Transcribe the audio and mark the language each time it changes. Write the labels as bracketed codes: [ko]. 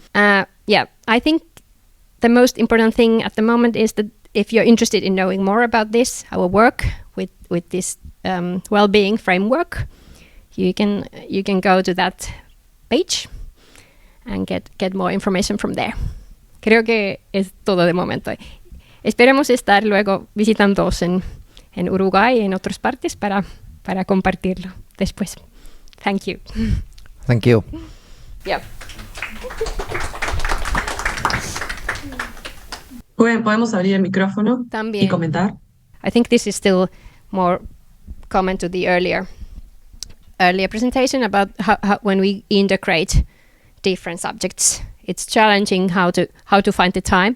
[en] I think the most important thing at the moment is that if you're interested in knowing more about this, our work with this well-being framework, you can go to that page and get more information from there. [es] Creo que es todo de momento. Esperemos estar luego visitándoos en Uruguay y en otras partes para compartirlo después. [en] Thank you. Thank you. Yeah. [es] Podemos abrir el micrófono También. Y comentar. [en] I think this is still more comment to the earlier presentation about how when we integrate different subjects, it's challenging how to find the time.